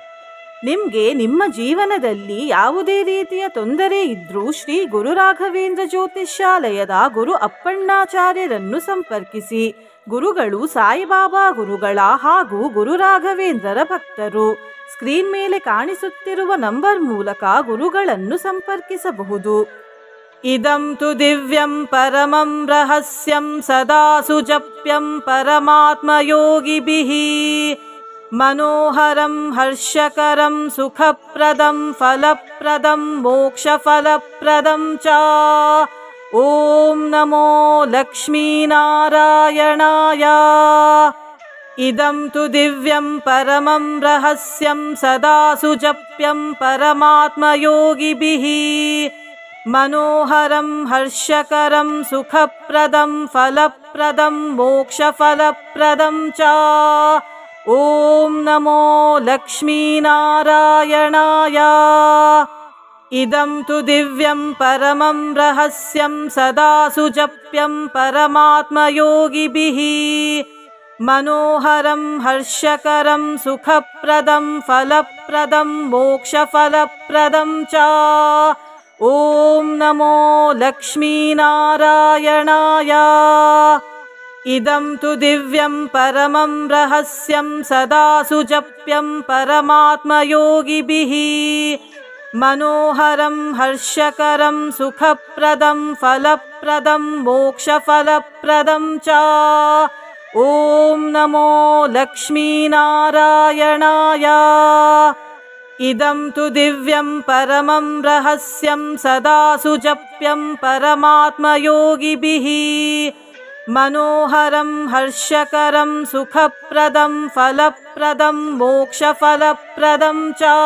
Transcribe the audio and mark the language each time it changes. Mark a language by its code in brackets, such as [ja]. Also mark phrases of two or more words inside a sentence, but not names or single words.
[kn] ನಿಮಗೆ ನಿಮ್ಮ ಜೀವನದಲ್ಲಿ ಯಾವುದೇ ರೀತಿಯ ತೊಂದರೆ ಇದ್ರೂ ಶ್ರೀ ಗುರು ರಾಘವೇಂದ್ರ ಜ್ಯೋತಿಷ್ಯಾಲಯದ ಗುರು ಅಪ್ಪಣ್ಣಾಚಾರ್ಯರನ್ನು ಸಂಪರ್ಕಿಸಿ. ಗುರುಗಳು ಸಾಯಿಬಾಬಾ ಗುರುಗಳ ಹಾಗೂ ಗುರು ರಾಘವೇಂದ್ರರ ಭಕ್ತರು. ಸ್ಕ್ರೀನ್ ಮೇಲೆ ಕಾಣಿಸುತ್ತಿರುವ ನಂಬರ್ ಮೂಲಕ ಗುರುಗಳನ್ನು ಸಂಪರ್ಕಿಸಬಹುದು. [sa] ಇದಂ ತು ದಿವ್ಯಂ ಪರಮಂ ರಹಸ್ಯಂ ಸದಾ ಸುಜಪ್ಯಂ ಪರಮಾತ್ಮ ಯೋಗಿಭಿಃ ಮನೋಹರಂ ಹರ್ಷಕರಂ ಸುಖಪ್ರದಂ ಫಲಪ್ರದಂ ಮೋಕ್ಷಫಲಪ್ರದಂ ಚ. ಓಂ ನಮೋ ಲಕ್ಷ್ಮೀನಾರಾಯಣಾಯ. ಇದಂ ತು ದಿವ್ಯಂ ಪರಮಂ ರಹಸ್ಯಂ ಸದಾ ಸುಜಪ್ಯಂ ಪರಮಾತ್ಮ ಯೋಗಿಭಿಃ ಮನೋಹರಂ ಹರ್ಷಕರಂ ಸುಖಪ್ರದಂ ಫಲಪ್ರದಂ ಮೋಕ್ಷಫಲಪ್ರದಂ ಚ. ಓಂ ನಮೋ ಲಕ್ಷ್ಮೀನಾರಾಯಣಾಯ. ಇದಂ ತು ದಿವ್ಯಂ ಪರಮಂ ರಹಸ್ಯಂ ಸದಾ ಸುಜಪ್ಯಂ ಪರಮಾತ್ಮ ಯೋಗಿಭಿಃ ಮನೋಹರಂ ಹರ್ಷಕರಂ ಸುಖಪ್ರದಂ ಫಲಪ್ರದಂ ಮೋಕ್ಷಫಲಪ್ರದಂ ಚ. ಓಂ ನಮೋ ಲಕ್ಷ್ಮೀನಾರಾಯಣಾಯ. ಇದಂ ತು ದಿವ್ಯಂ ಪರಮಂ ರಹಸ್ಯಂ ಸದಾ ಸುಜಪ್ಯಂ ಪರಮಾತ್ಮ ಯೋಗಿಭಿಃ ಮನೋಹರಂ ಹರ್ಷಕರಂ ಸುಖಪ್ರದಂ ಫಲಪ್ರದಂ ಮೋಕ್ಷಫಲಪ್ರದಂ ಚ. ಓಂ ನಮೋ ಲಕ್ಷ್ಮೀನಾರಾಯಣಾಯ. ಇದಂ ತು ದಿವ್ಯಂ ಪರಮಂ ರಹಸ್ಯಂ ಸದಾ ಸುಜಪ್ಯಂ ಪರಮಾತ್ಮ ಯೋಗಿಭಿಃ मनोहरं हर्षकरं सुखप्रदं फलप्रदं मोक्षफलप्रदं च।